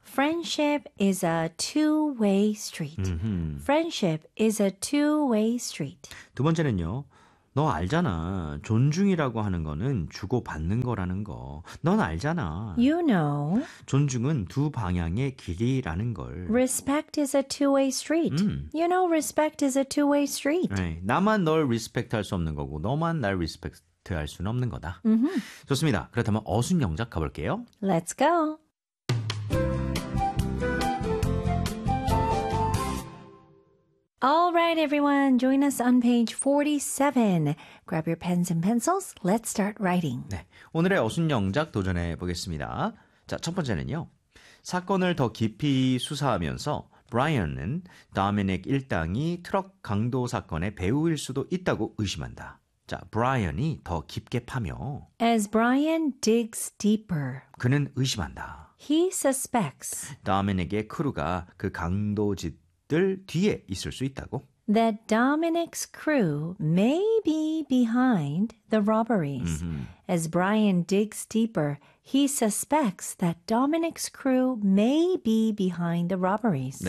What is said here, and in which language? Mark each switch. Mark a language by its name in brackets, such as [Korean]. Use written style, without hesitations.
[English] Friendship is a two-way street. Friendship is a two-way street. [Korean] 두 번째는요. 너 알잖아. 존중이라고 하는 거는 주고 받는 거라는 거. 넌 알잖아. [English] You know. [Korean] 존중은 두 방향의 길이라는 걸. [English] Respect is a two-way street. You know, respect is a two-way street. [Korean] 네, 나만 널 리스펙트할 수 없는 거고 너만 날 리스펙트할 수는 없는 거다. Mm-hmm. 좋습니다. 그렇다면 어순영작 가볼게요. [English] Let's go. All right, everyone, join us on page 47. Grab your pens and pencils. Let's start writing. [Korean] 네, 오늘의 어순영작 도전해 보겠습니다. 자, 첫 번째는요. 사건을 더 깊이 수사하면서 브라이언은 도미닉 일당이 트럭 강도 사건의 배후일 수도 있다고 의심한다. 자, 브라이언이 더 깊게 파며 [English] As Brian digs deeper. [Korean] 그는 의심한다. [English] He suspects. [Korean] 도미닉의 크루가 그 강도 집 뒤에 있을 수 있다고. [English] That Dominic's crew may be behind the robberies. Mm-hmm. As Brian digs deeper, he suspects that Dominic's crew may be behind the robberies.